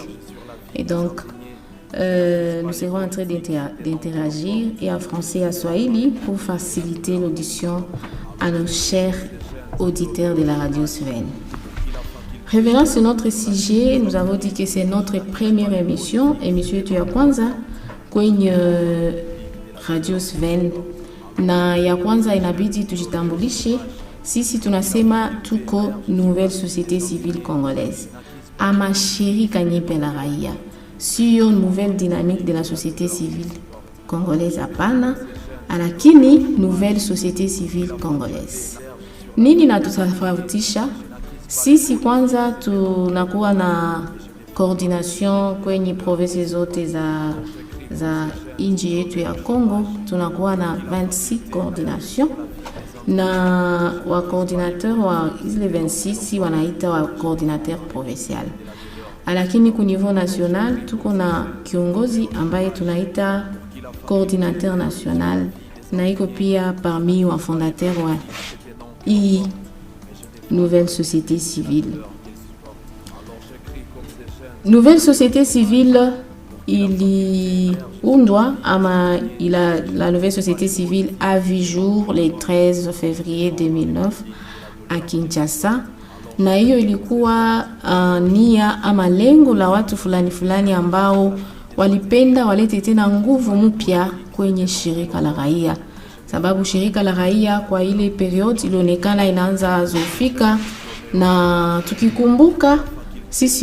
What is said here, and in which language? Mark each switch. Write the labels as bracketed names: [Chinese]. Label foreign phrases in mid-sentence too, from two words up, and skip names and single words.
[French] Et donc, nous serons en train d'interagir et en français et en swahili pour faciliter l'audition à nos chers auditeurs de la radio Suven. Revenant sur notre sujet, nous avons dit que c'est notre première émission [Swahili] yetu ya kwanza kwenye radio Suven. Na ya kwanza inabidi tujitambulishe. Sisi tunasema tuko Nouvelle Société Civile Congolaise, ama shirika nyeupe la raia, sio nouvelle dynamique de la société civile congolaise hapana, lakini Nouvelle Société Civile Congolaise. Nini natutofautisha? Sisi kwanza tunakuwa na coordination kwenye province zote za nchi yetu ya Congo. Tunakuwa na 26 coordination na wa coordinateur wa zile 26 wanaita wa [French] coordinateur provincial. [Swahili] Lakini ku [French] niveau national [Swahili] tuko na kiongozi ambaye tunaita [French] coordinateur national, [Swahili] na iko pia parmi wa fondateur wa hii Nouvelle Société Civile. Nouvelle Société Civile iliundwa la Nouvelle Société Civile [French] a vu jour le 13 février 2009 à Kinshasa, [Swahili] na hiyo ilikuwa nia ama lengo la watu fulani ambao walipenda walete tena nguvu mpya kwenye shirika la raia. sababu shirika la raia kwa ile period ilionekana inaanza zofika, na tukikumbuka sisi